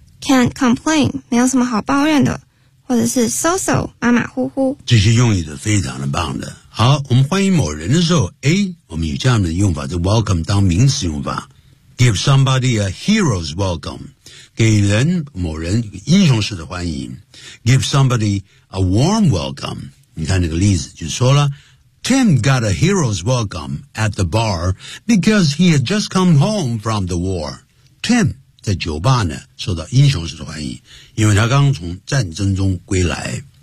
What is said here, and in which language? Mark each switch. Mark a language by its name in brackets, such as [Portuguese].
[English] Can't complain, [Chinese] 没有什么好抱怨的。或者是 so-so, 马马虎虎。这些用语都非常的棒的。好，我们欢迎某人的时候 ，A， 我们有这样的用法，就 welcome 当名词用法。 [English] Give somebody a hero's welcome. [Chinese] 给人某人英雄式的欢迎。 [English] Give somebody a warm welcome. [Chinese] 你看那个例子就说了 [English] Tim got a hero's welcome at the bar because he had just come home from the war. [Chinese] Tim 在酒吧呢受到英雄式的欢迎，因为他刚从战争中归来。